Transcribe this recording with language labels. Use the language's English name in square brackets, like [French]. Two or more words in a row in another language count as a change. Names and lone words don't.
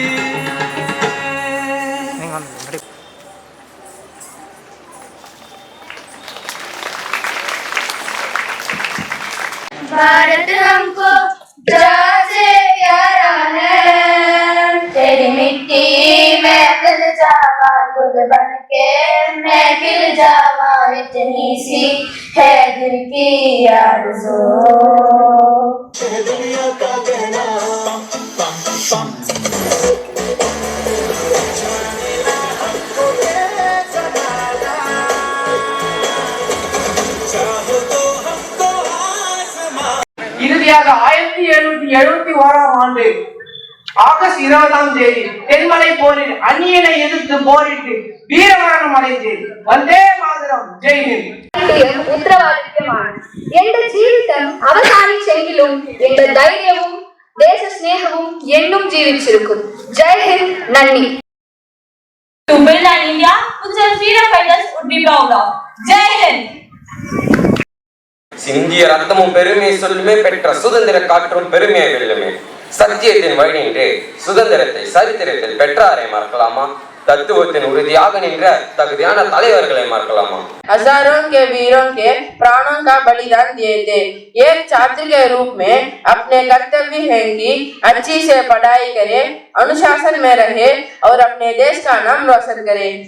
[Hindi] भारत हमको जान से प्यारा है, तेरी मिट्टी में खिल जावा गुल बन के मैं खिल जावा, इतनी सी है दिल की आरज़ू। दुनिया का कहना [Tamil] இறுதியாக 1771ஆம் ஆண்டு ஆகஸ்ட் 20ஆம் தேதி தென்மலை போரில் அந்நியனை எதிர்த்து போரிட்டு வீரமரணம் அடைந்தேன். [Hindi] वंदे मातरम्, जय हिंद. [Malayalam] ഉത്തരവാദിത്യമാണ്. എന്റെ ജീവിതം അവസാനിച്ചെങ്കിലും എന്റെ ധൈര്യവും ദേശസ്നേഹവും എന്നും ജീവിച്ചിരിക്കും. [Hindi] जय हिंद, [Malayalam] നന്ദി. [English] To build an India which our freedom fighters would be proud of. [Hindi] जय हिंद. [Tamil] சிந்திய ரத்தமும் பெருமை சொல்லுமே பெற்ற சுதந்திர காற்றும் பெருமையை வெல்லுமே. சத்தியத்தின் வழி நின்று சுதந்திரத்தை சரித்திரத்தில் பெற்றாரை மறக்கலாமா? तत्वத்தின் உறுதியாக நின்ற தகுதியான தலைவர்களை மறக்கலாமா? [Hindi] हजारों के वीरों के प्राणों का बलिदान दिए थे। एक छात्र के रूप में अपने कर्तव्य है कि अच्छी से पढ़ाई करे, अनुशासन में रहे और अपने देश का नाम रोशन करे।